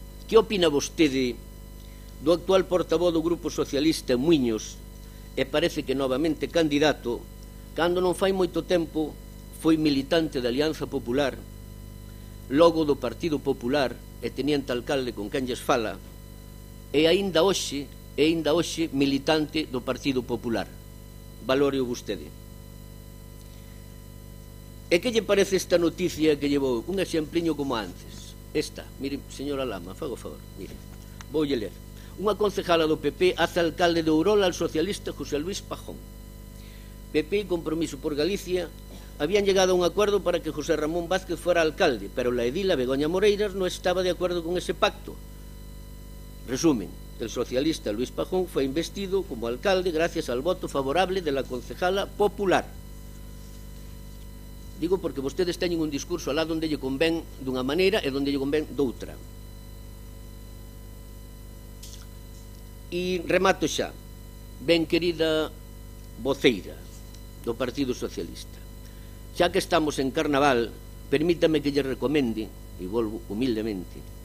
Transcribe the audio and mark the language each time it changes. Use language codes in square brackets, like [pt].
[gl] que opina vostede do actual portavoz do Grupo Socialista Muiños, e parece que novamente candidato, cando non fai moito tempo foi militante da Alianza Popular, logo do Partido Popular e teniente alcalde con quen lles fala, e aínda hoxe militante do Partido Popular. Valóreo vostede. E que lle parece esta noticia que llevou? Un exempliño como antes. Esta, mire, señora Lama, fago favor, mire, voulle ler. [es] Unha concejala do PP hace alcalde de Ourola al socialista José Luis Pajón. PP y Compromiso por Galicia habían llegado a un acuerdo para que José Ramón Vázquez fuera alcalde, pero la edila Begoña Moreiras no estaba de acuerdo con ese pacto. Resumen, el socialista Luis Pajón fue investido como alcalde gracias al voto favorable de la concejala popular. [gl] Digo porque vostedes teñen un discurso alá donde lle convén dunha maneira e donde lle convén doutra. E remato xa. Ben querida voceira do Partido Socialista, xa que estamos en Carnaval, permítame que lle recomende, e volvo humildemente,